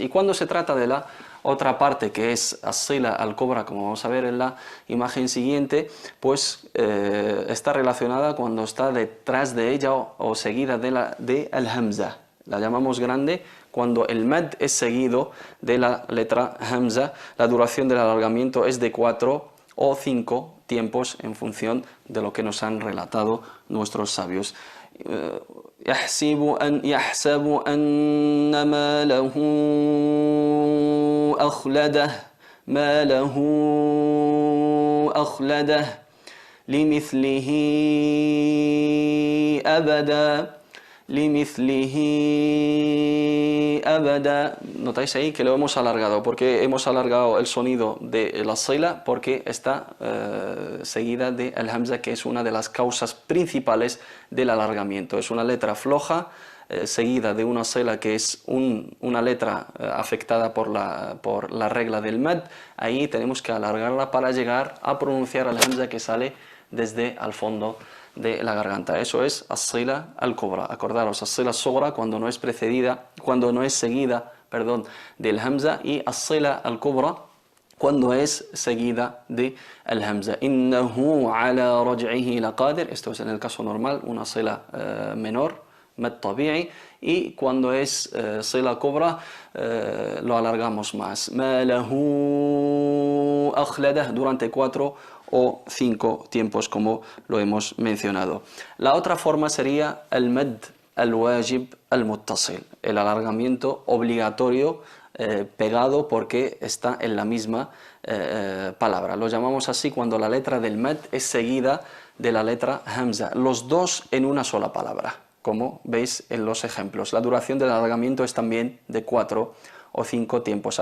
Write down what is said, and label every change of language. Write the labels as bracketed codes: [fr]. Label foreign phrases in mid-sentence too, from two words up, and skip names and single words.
[es] Y cuando se trata de la otra parte, que es [ar] الصلة الكبرى, [es] como vamos a ver en la imagen siguiente, pues está relacionada cuando está detrás de ella o seguida de al-hamza. La llamamos grande cuando el mad es seguido de la letra hamza. La duración del alargamiento es de 4 o 5 tiempos en función de lo que nos han relatado nuestros sabios. [ar] يحسب أن ماله أخلده لمثله abada. [es] Notáis ahí que lo hemos alargado. ¿Por qué hemos alargado el sonido de la sila? Porque está seguida de al hamza, que es una de las causas principales del alargamiento. Es una letra floja seguida de una sila que es una letra afectada por la regla del mad. Ahí tenemos que alargarla para llegar a pronunciar al hamza que sale desde al fondo de la garganta. Eso es [ar] الصلة الكبرى. [es] Acordaros, [ar] الصلة الصغرى [es] cuando no es seguida, del hamza, y [ar] الصلة الكبرى [es] cuando es seguida de al-hamza. [ar] إنه على رجعه لقادر. [es] Esto es en el caso normal, una sila menor, [ar] مد طبيعي, [es] y cuando es [ar] صلة كبرى [es] lo alargamos más. [ar] ماله أخلده [es] durante 4 o 5 tiempos, como lo hemos mencionado. La otra forma sería el [ar] المد الواجب المتصل, [es] el alargamiento obligatorio pegado porque está en la misma palabra. Lo llamamos así cuando la letra del mad es seguida de la letra hamza, los dos en una sola palabra, como veis en los ejemplos. La duración del alargamiento es también de 4 o 5 tiempos.